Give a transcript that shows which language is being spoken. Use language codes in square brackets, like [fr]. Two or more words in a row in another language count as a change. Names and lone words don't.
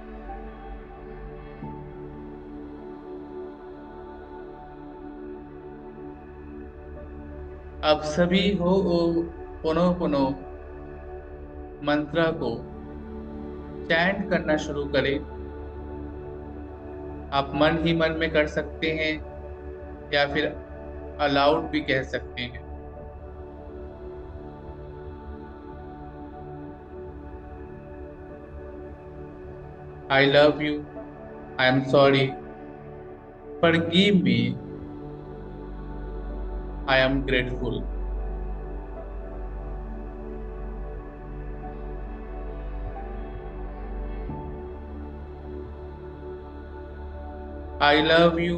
[hi] अब सभी Ho'oponopono मंत्र को चैंट करना शुरू करें। आप मन ही मन में कर सकते हैं या फिर अलाउड भी कह सकते हैं। [en] I love you. I am sorry. Forgive me. I am grateful. I love you.